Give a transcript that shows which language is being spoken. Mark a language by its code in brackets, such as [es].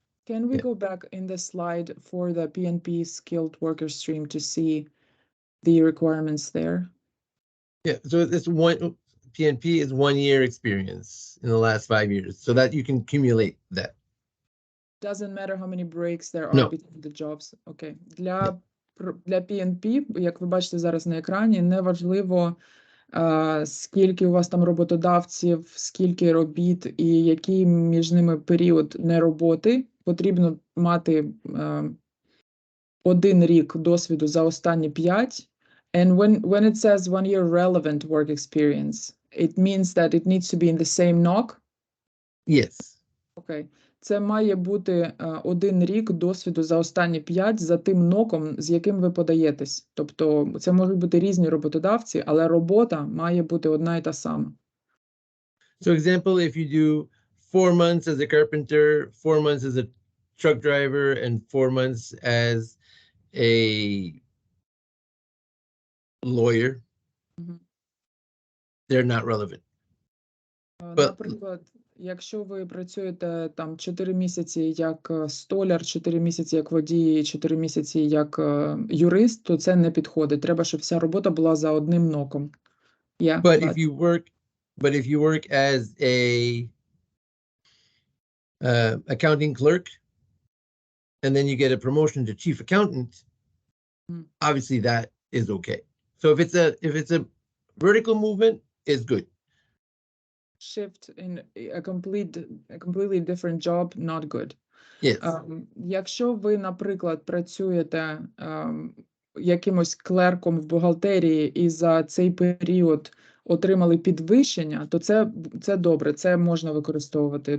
[en] Can we go back in the slide for the PNP skilled worker stream to see the requirements there? Yeah, so this one PNP is 1 year experience in the last 5 years, so that you can accumulate that. Doesn't matter how many breaks there are between the jobs. [uk] Okay. Для PNP, як ви бачите зараз на екрані, не важливо, скільки у вас там роботодавців, скільки робіт і який між ними період нероботи. Потрібно мати 1 рік досвіду за останні 5. [en] And when it says 1 year relevant work experience, it means that it needs to be in the same NOC? Yes. [uk] Окей. Це має бути 1 рік досвіду за останні 5 за тим ноком, з яким ви подаєтесь. Тобто це можуть бути різні роботодавці, але робота має бути одна і та сама. [en] So example, if you do 4 months as a carpenter, 4 months as a truck driver, and 4 months as a lawyer, they're not relevant. [uk] Наприклад, якщо ви працюєте там 4 місяці як столяр, 4 місяці як водій, 4 місяці як юрист, то це не підходить. Треба, щоб вся робота була за одним ноком. [en] But if you work as a accounting clerk, and then you get a promotion to chief accountant, obviously that is okay. So if it's a vertical movement, it's good. Shift in a completely different job, not good. Yes. [uk] Якщо ви, наприклад, працюєте якимось клерком в бухгалтерії і за цей період отримали підвищення, то це добре, це можна використовувати.